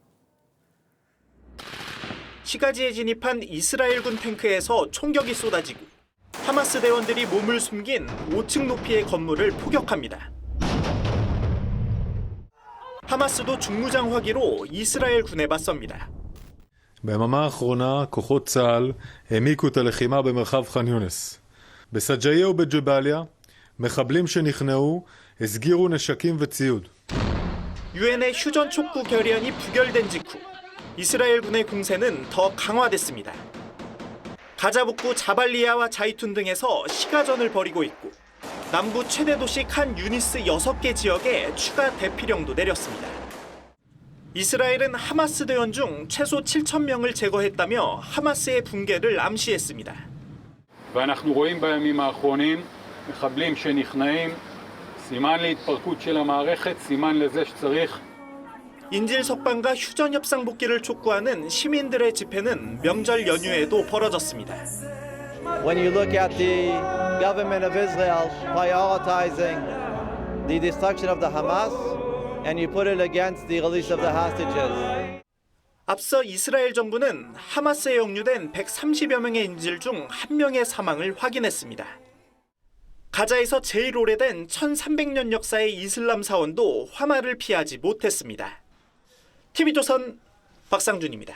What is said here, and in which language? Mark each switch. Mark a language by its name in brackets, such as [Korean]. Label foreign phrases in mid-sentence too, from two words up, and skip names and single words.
[Korean] 시가지에 진입한 이스라엘군 탱크에서 총격이 쏟아지고 하마스 대원들이 몸을 숨긴 5층 높이의 건물을 포격합니다. 하마스도 중무장 화기로 이스라엘 군에 맞섭니다. [Hebrew] ביממה האחרונה כוחות צה"ל העמיקו את הלחימה במרחב ח'אן יונס. בסג'איה ובג'באליה מחבלים שנכנעו הסגירו נשקים וציוד. [Korean] 유엔의 휴전 촉구 결의안이 부결된 직후 이스라엘 군의 공세는 더 강화됐습니다. 가자 북부 자발리아와 자이툰 등에서 시가전을 벌이고 있고 남부 최대 도시 칸 유니스 6개 지역에 추가 대피령도 내렸습니다. 이스라엘은 하마스 대원 중 최소 7,000명을 제거했다며 하마스의 붕괴를 암시했습니다. [Hebrew] ואנחנו רואים בימים האחרונים מחבלים שנכנעים, סימן להתפרקות של המערכת, סימן לזה שצריך. [Korean] 인질 석방과 휴전 협상 복귀를 촉구하는 시민들의 집회는 명절 연휴에도 벌어졌습니다. [English] When you look at the government of Israel prioritizing the destruction of the Hamas and you put it against the release of the hostages. [Korean] 앞서 이스라엘 정부는 하마스에 억류된 130여 명의 인질 중 1명의 사망을 확인했습니다. 가자에서 제일 오래된 1300년 역사의 이슬람 사원도 화마를 피하지 못했습니다. TV조선 박상준입니다.